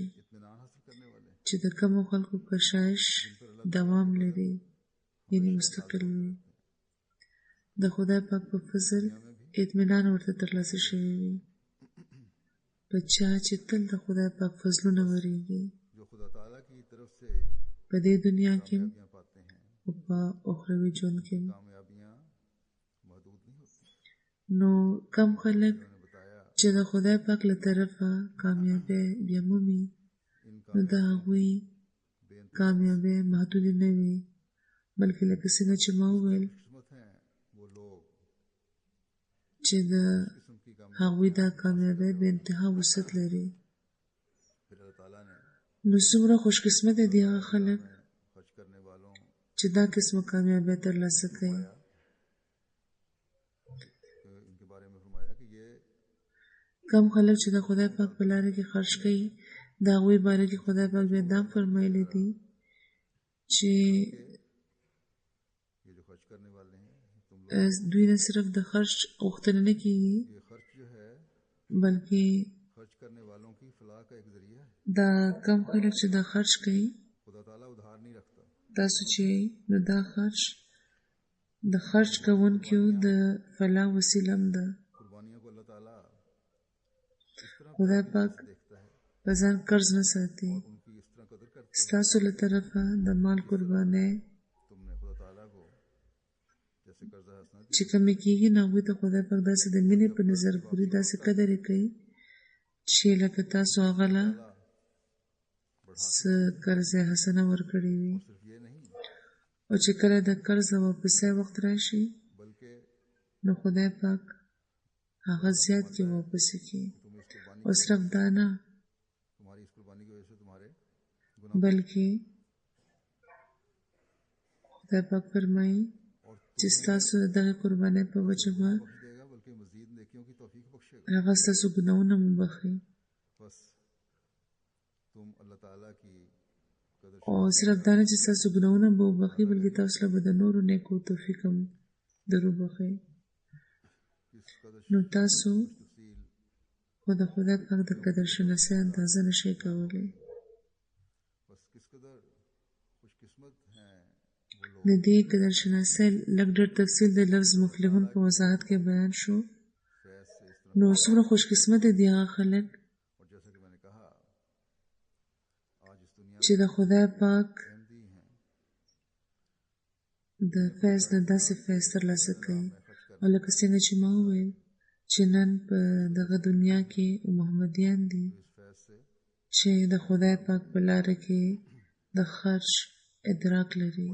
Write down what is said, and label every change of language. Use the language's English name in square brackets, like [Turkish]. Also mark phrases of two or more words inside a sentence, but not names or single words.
[Urdu] اطمینان حاصل کرنے والے ہیں، [Pashto] چې د کمو خلکو کشایش دوام لري، یعنی مستقل وي، د خدای پاک په فضل اطمینان ورته ترلاسه شوی وي. په چا چې تل د خدای پاک فضلونه ورېږي، [Urdu] جو خدا تعالیٰ کی طرف سے [Pashto] په دې دنیا کې [Urdu] کامیابیاں پاتے ہیں. [Pashto] او په اخروي ژوند کې. [Urdu] کامیابیاں محدود نہیں ہوتی. [Pashto] نو کم خلک [Urdu] انہوں نے بتایا [Pashto] چې د خدای پاک له طرفه کامیابی بیا مومي، [Urdu] ان [Pashto] نو د هغوی [Urdu] بے انتہا [Pashto] کامیابی محدودې نه وي، بلکې لکه څنګه چې ما وویل [Urdu] قسمت ہیں وہ لوگ [Pashto] چې د [Urdu] قسم کی کامیابی. [Pashto] هغوی دا کامیابی بې انتها وسعت لري. [Urdu] پھر اللہ تعالیٰ نے [Pashto] نو څومره خوشقسمته دي هغه خلک [Urdu] خرچ کرنے والوں [Pashto] چې دا قسمه کامیابی ترلاسه کوي. [Urdu] ان کے بارے میں فرمایا کہ یہ [Pashto] کم خلک چې د خدای پاک په لاره کې خرج کوي، د هغوی باره کې خدای پاک بیا دا فرمایلی دي چې [Urdu] یہ جو خرچ کرنے والے ہیں تم لوگ، [Pashto] دوی نه صرف د خرج غوښتنه نه کېږي، [Urdu] یہ خرچ جو ہے [Pashto] بلکې [Urdu] خرچ کرنے والوں کی فلاح کا ایک ذریعہ ہے. [Pashto] دا کم خلک چې دا خرج کوي، [Urdu] خدا تعالیٰ ادھار نہیں رکھتا. [Pashto] تاسو چې نو دا خرج د خرج کوونکیو د فلاح وسیله هم ده. [Urdu] قربانیوں کو اللہ تعالیٰ اس طرح [Pashto] خدای پاک [Urdu] دیکھتا ہے [Pashto] په ځان قرض نه ساتي. [Urdu] اور ان کی اس طرح قدر کرتا ہے. [Pashto] ستاسو له طرفه د مال قربانۍ [Urdu] تم نے خدا تعالیٰ کو جیسے قرضہ حسنہ [Pashto] چې کمې کېږي، نو هغوی ته خدای پاک داسې د مینې په نظر ګوري، داسې قدر یې کوي چې لکه تاسو هغه له څه قرض حسنه ورکړې وي. [Urdu] صرف یہ نہیں [Pashto] او چې کله د قرض د واپسۍ وخت راشي، [Urdu] بلکہ [Pashto] نو خدای پاک هغه زیات کې واپسې کوي. [Urdu] تم اس قربانی [Pashto] او صرف دا نه، [Urdu] تمہاری اس قربانی کی وجہ سے تمہارے [Pashto] بلکې خدای پاک فرمایي چې ستاسو د دغې قربانۍ په وجه به [Urdu] بخش دے گا، بلکہ مزید نیکیوں کی توفیق بخشے گا. [Pashto] هغه ستاسو ګناهونه مو بخښي. [Urdu] بس تم اللہ تعالیٰ کی قدر [Pashto] او صرف دا نه چې ستاسو ګناهونه به وبخښي، بلکې تاسو له به د نورو نیکو توفیق هم در وبخښي. [Urdu] کس قدر [Pashto] نو تاسو [Urdu] تفصیل [Pashto] خو د خدای پاک د قدر شناسۍ اندازه نشئ کولی. [Urdu] بس کس قدر خوش قسمت ہیں وہ لوگ [Pashto] د دې قدر شناسۍ لږ ډېر تفصیل د لفظ مفلحون په وضاحت کې بیان شو. [Urdu] فیض سے اس طرح. [Pashto] نو څومره خوش قسمته دي هغه خلک [Urdu] اور جیسا کہ میں نے کہا آج اس دنیا [Pashto] چې د خدای پاک د فیض نه داسې فیض ترلاسه کوي. او لکه څنګه چې ما وویل چې نن په دغه دنیا کې محمدیان دي چې د خدای پاک په لاره کې د خرج ادراک لري.